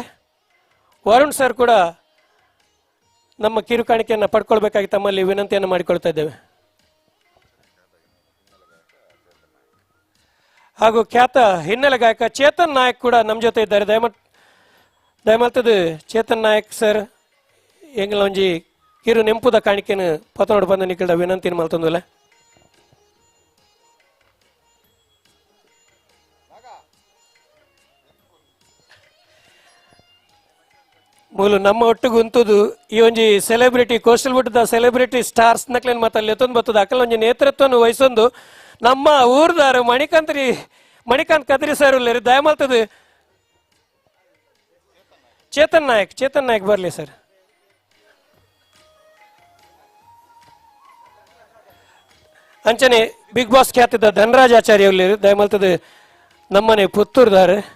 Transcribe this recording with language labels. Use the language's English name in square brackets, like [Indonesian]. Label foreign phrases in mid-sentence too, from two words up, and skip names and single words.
[Kannada] ವರುಣ್ ಸರ್ ಕೂಡ ನಮ್ಮ ಕಿರು ಕಾಣಿಕೆಯನ್ನು ಪಡ್ಕೊಳ್ಬೇಕಾಗಿ ತಮ್ಮಲ್ಲಿ ವಿನಂತಿಯನ್ನು ಮಾಡಿಕೊಳ್ತಾ ಇದ್ದೇವೆ. ಹಾಗೂ ಖ್ಯಾತ ಹಿನ್ನೆಲೆ ಗಾಯಕ ಚೇತನ್ ನಾಯಕ್ ಕೂಡ ನಮ್ಮ ಜೊತೆ ಇದ್ದಾರೆ. [Tulu] ದಯಮಲ್ತದ ಚೇತನ್ ನಾಯಕ್ ಸರ್ ಎಂಗ್ಲ ಒಂಜಿ ಕಿರು ನೆಂಪುದ ಕಾಣಿಕೆನ ಪತನೋಡು ಬಂದ ನಿಖಿಲ್ದ ವಿನಂತಿನ ಮಲ್ತೊಂದುಲ್ಲ. ಮೂಲು ನಮ್ಮ ಒಟ್ಟಿಗೆ ಉಂತುದು ಈ ಒಂಜಿ ಸೆಲೆಬ್ರಿಟಿ ಕೋಸ್ಟಲ್ ವುಡ್ ದ [English] celebrity stars [Tulu] ನಕ್ಲೇನ್ ಮಾತಲ್ಲಿ ಎತ್ತೊಂದು ಬರ್ತದ ಅಕ್ಕಲ್ ಒಂಜಿ ನೇತೃತ್ವವನ್ನು ವಹಿಸೊಂದು ನಮ್ಮ ಊರ್ದಾರು ಮಣಿಕಾಂತ್ ಕದ್ರಿ ಸರ್ ಉಳ್ಳೇರಿ ದಯಮಲ್ತದ ಚೇತನ್ ನಾಯಕ್ ಬರ್ಲಿ ಸರ್. ಅಂಚನೆ ಬಿಗ್ ಬಾಸ್ ಖ್ಯಾತಿದ ಧನರಾಜ್ ಆಚಾರ್ಯ ಉಳ್ಳೇರಿ ದಯಮಲ್ತದ ನಮ್ಮನೆ ಪುತ್ತೂರ್ದಾರೆ.